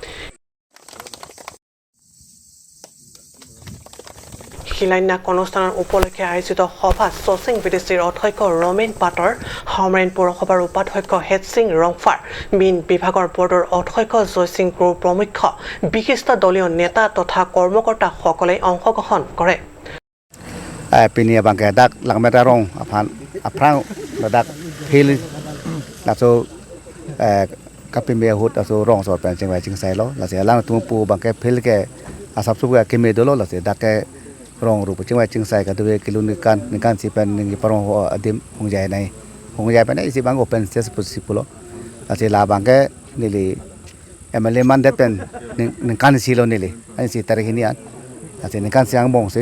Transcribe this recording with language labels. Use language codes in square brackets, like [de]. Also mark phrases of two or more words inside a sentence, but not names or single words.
[as] শিলান্যাস অনুষ্ঠানৰ উপলক্ষে আয়োজিত সভাত সচিং বিডিচিৰ অধ্যক্ষ ৰমেন পাটৰ হামৰেন পৌৰসভাৰ উপাধ্যক্ষ হেড সিং ৰংফাৰ মীন বিভাগৰ বৰ্ডৰ অধ্যক্ষ জয়সিং গুৰু প্ৰমুখ বিশিষ্ট দলীয় নেতা তথা কৰ্মকৰ্তাসকলে অংশগ্ৰহণ কৰে [mjw] পিনি বাংকে দাক লাগমেটা ৰং আফ্ৰাং দাক ফিল লাচো কাপিমে হুত আচো ৰং সৰ পেন চিং চিং চাই ল লাচে লাং তুম পু বাংকে ফিল কে আসাব সুব কে মে দলো লাচে দাকে rong rupa cingwai cingsai ka duwe kilu nikan si pen ningi parong ho adim hongjai nai isi bang [en] open stage [mjw] pulo ase la bangke nili MLA man pen nikan si lo nili ani si tarikh ini an ase nikan siang bong se